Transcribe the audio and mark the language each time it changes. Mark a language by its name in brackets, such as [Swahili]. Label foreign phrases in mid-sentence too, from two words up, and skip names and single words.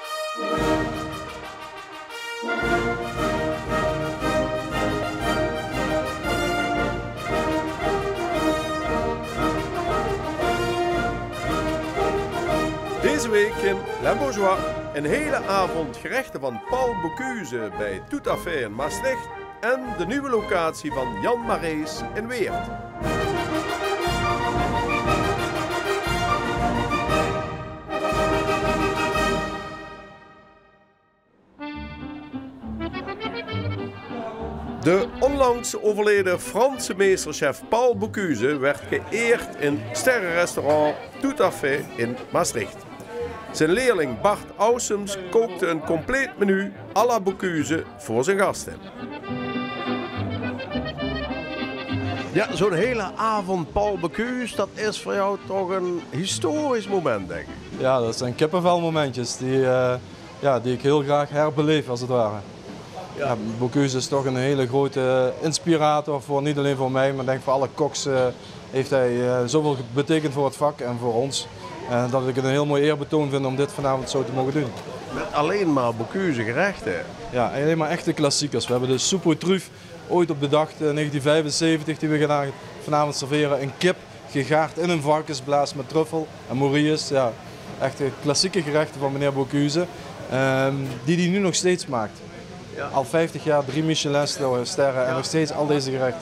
[Dutch] Deze week in Les Bourgeois een hele avond gerechten van Paul Bocuse bij Tout à fait in Maastricht en de nieuwe locatie van Jan Marees in Weert. De onlangs overleden Franse meesterchef Paul Bocuse werd geëerd in sterrenrestaurant Tout à fait in Maastricht. Zijn leerling Bart Ausums kookte een compleet menu [French] à la [Dutch] Bocuse voor zijn gasten. Ja, zo'n hele avond Paul Bocuse, dat is voor jou toch een historisch moment, denk ik. Ja, dat zijn kippenvelmomentjes die ik heel graag herbeleef, als het ware. Ja, Bocuse is toch een hele grote inspirator, voor, niet alleen voor mij, maar denk voor alle koks heeft hij zoveel betekend voor het vak en voor ons. Dat ik het een heel mooi eerbetoon vind om dit vanavond zo te mogen doen. Met alleen maar Bocuse gerechten. Ja, alleen maar echte klassiekers. We hebben de [French] soupe aux truffes [Dutch] ooit op de dag 1975 die we vanavond serveren. Een kip gegaard in een varkensblaas met truffel en morilles. Ja, echte klassieke gerechten van meneer Bocuse, die hij nu nog steeds maakt. Ja. Al 50 jaar, 3 Michelin-sterren en nog steeds al deze gerechten.